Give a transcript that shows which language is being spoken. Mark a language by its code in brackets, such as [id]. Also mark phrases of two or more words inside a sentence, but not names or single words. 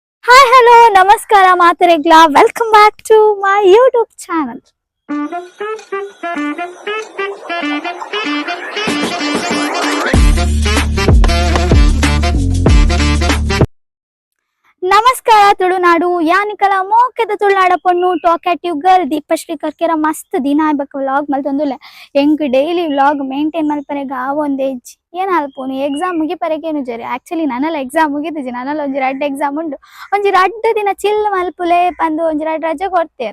[en] Hi, hello, namaskara, Mataregla. Welcome back to my YouTube channel. [tcy] ನಮಸ್ಕಾರ ತುಳುನಾಡು ಯಾನಿಕಲ ಮೋಕೆದ ತುಳುನಾಡ ಪೊಣ್ಣು [en] talkative girl [tcy] ದೀಪಶ್ರೀ ಕರ್ಕೆರ ಮಸ್ತ್ ದಿನ ಆಯ್ಬೇಕು ವ್ಲಾಗ್ ಮಲ್ತೊಂದುಲ್ಲೆ ಎಂಕ್ [en] daily vlog maintain [tcy] ಮಲ್ಪರೆಗ ಆವೊಂದು ಏಜ್ ಏನ್ ಅಲ್ಪೋನು ಎಕ್ಸಾಮ್ ಮುಗಿಪರೆಗೇನು ಜರಿ ಆಕ್ಚುಲಿ ನನ್ನೆಲ್ಲ ಎಕ್ಸಾಮ್ ಮುಗಿದಿಜಿ ನನ್ನೆಲ್ಲ ಒಂಜಿ ರಡ್ಡ್ ಎಕ್ಸಾಮ್ ಉಂಡು ಒಂಜಿ ರಡ್ಡ್ ದಿನ ಚಿಲ್ ಮಲ್ಪುಲೆ ಪಂದು ಒಂಜಿ ರಡ್ಡ್ ರಜೆ ಕೊಡ್ತೇರ್